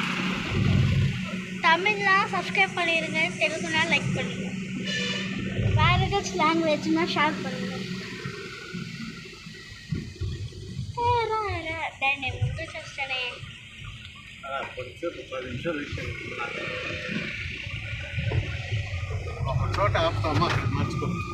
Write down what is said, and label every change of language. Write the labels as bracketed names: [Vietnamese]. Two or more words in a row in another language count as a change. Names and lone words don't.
[Tamil] தமிழ்னா சப்ஸ்கிரைப் பண்ணிடுங்க, தெலுங்குனா லைக் பண்ணுங்க, வேறு ஏதாச்சும் லாங்குவேஜ்னா ஷேர் பண்ணுங்க. [Telugu] దాన్ని ముందు చేస్తానే. కొంచెం 10 నిమిషాలు ఒక చోట ఆపుతామా, మర్చిపో.